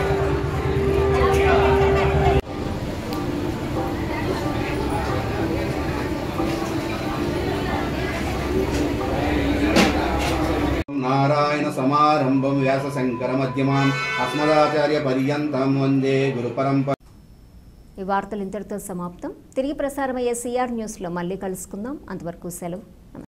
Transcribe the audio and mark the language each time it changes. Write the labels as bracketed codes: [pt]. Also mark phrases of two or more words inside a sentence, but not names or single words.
[sa] नारायण समारंभं व्यास शंकर मध्यमाम् अस्मदाचार्य पर्यन्तं वंदे गुरु परंपरा. [te] ఈ వార్తలు ఇంతటితో సమాప్తం. తిరిగి ప్రసారమయ్యే సిఆర్ న్యూస్లో మళ్ళీ కలుసుకుందాం. అంతవరకు సెలవు.